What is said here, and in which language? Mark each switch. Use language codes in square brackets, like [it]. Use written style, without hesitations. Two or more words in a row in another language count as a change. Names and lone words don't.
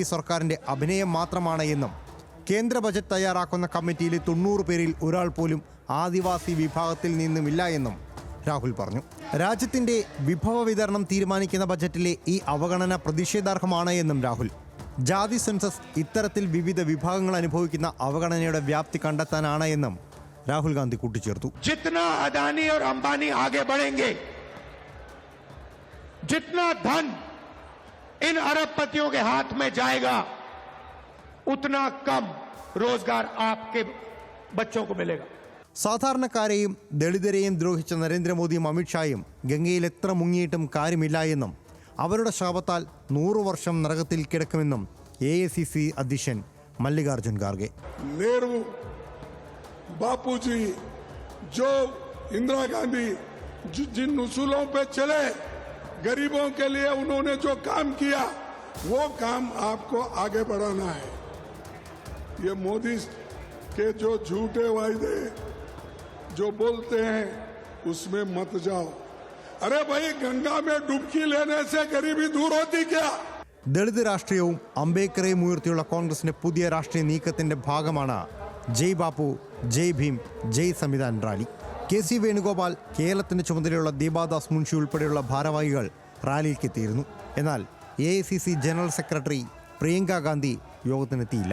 [ml] സർക്കാരിൻ്റെ അഭിനയം മാത്രമാണ് എന്നും കേന്ദ്ര ബജറ്റ് തയ്യാറാക്കുന്ന കമ്മിറ്റിയിലെ 90 പേരിൽ ഒരാൾ പോലും ആദിവാസി വിഭാഗത്തിൽ നിന്നുമില്ല എന്നും രാഹുൽ പറഞ്ഞു. രാജ്യത്തിൻ്റെ വിഭവ വിതരണം തീരുമാനിക്കുന്ന ബജറ്റിലെ ഈ അവഗണന പ്രതിഷേധാർഹമാണ് എന്നും രാഹുൽ. ജാതി സെൻസസ് ഇത്തരത്തിൽ വിവിധ വിഭാഗങ്ങൾ അനുഭവിക്കുന്ന അവഗണനയുടെ വ്യാപ്തി കണ്ടെത്താനാണ് എന്നും രാഹുൽ ഗാന്ധി കൂട്ടിച്ചേർത്തു. [hi] जितना अदानी और अंबानी आगे बढ़ेंगे, जितना धन इन अरबपतियों के हाथ में जाएगा, उतना कम रोजगार आपके बच्चों को मिलेगा. [ml] സാധാരണക്കാരെയും ദളിതരെയും ദ്രോഹിച്ച നരേന്ദ്രമോദിയും അമിത്ഷായും ഗംഗയിൽ എത്ര മുങ്ങിയിട്ടും കാര്യമില്ല എന്നും അവരുടെ ശാപത്താൽ 100 വർഷം നരകത്തിൽ കിടക്കുമെന്നും AICC അധ്യക്ഷൻ മല്ലികാർജ്ജുൻ ഖാർഗെ. [hi] नेहरू, बापूजी, जो इंदिरा गांधी जिन उसूलों पे चले, गरीबों के लिए उन्होंने जो काम किया, वो काम आपको आगे बढ़ाना है. ये मोदी के जो झूठे वायदे जो बोलते हैं उसमें मत जाओ. अरे भाई, गंगा में डुबकी लेने से गरीबी दूर होती क्या? [ml] ദളിത് രാഷ്ട്രീയവും അംബേദ്കറെയും ഉയർത്തിയുള്ള കോൺഗ്രസിന്റെ പുതിയ രാഷ്ട്രീയ നീക്കത്തിന്റെ ഭാഗമാണ് ജയ് ബാപ്പു ജയ് ഭീം ജയ് സംവിധാൻ റാലി. KC വേണുഗോപാൽ, കേരളത്തിന്റെ ചുമതലയുള്ള ദീപാദാസ് മുൻഷി ഉൾപ്പെടെയുള്ള ഭാരവാഹികൾ റാലിയിലേക്ക് എത്തിയിരുന്നു. എന്നാൽ AICC ജനറൽ സെക്രട്ടറി പ്രിയങ്ക ഗാന്ധി യോഗത്തിനെത്തിയില്ല.